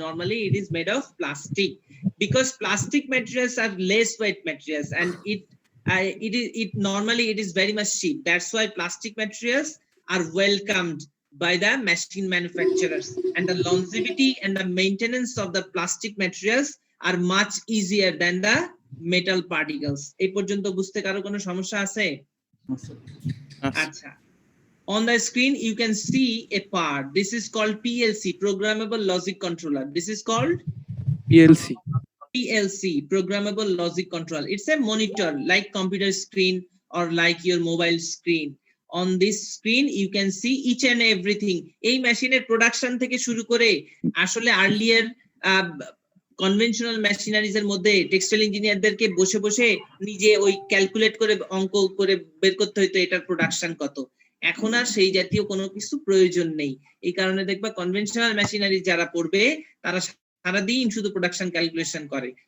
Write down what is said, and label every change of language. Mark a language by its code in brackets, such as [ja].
[en] Normally it is made of plastic because plastic materials are less weight materials, and it normally it is very much cheap. That's why plastic materials are welcomed by the machine manufacturers, and the longevity and the maintenance of the plastic materials are much easier than the metal particles. [bn] এই পর্যন্ত বুঝতে কারো কোনো সমস্যা আছে? [en] আচ্ছা, on the screen you can see a part. This is called PLC, programmable logic controller. This is called PLC, programmable logic controller. It's a monitor like computer screen or like your mobile screen. On this screen you can see each and everything. [bn] এই মেশিনের production থেকে শুরু করে আসলে earlier conventional machineries এর মধ্যে textile ইঞ্জিনিয়ারদেরকে বসে বসে নিজে ওই ক্যালকুলেট করে অঙ্ক করে বের করতে হইতো এটার প্রোডাকশন কত। এখন আর সেই জাতীয় কোনো কিছু প্রয়োজন নেই। এই কারণে দেখবা কনভেনশনাল মেশিনারি যারা পড়বে তারা সারাদিন শুধু প্রোডাকশন ক্যালকুলেশন করে।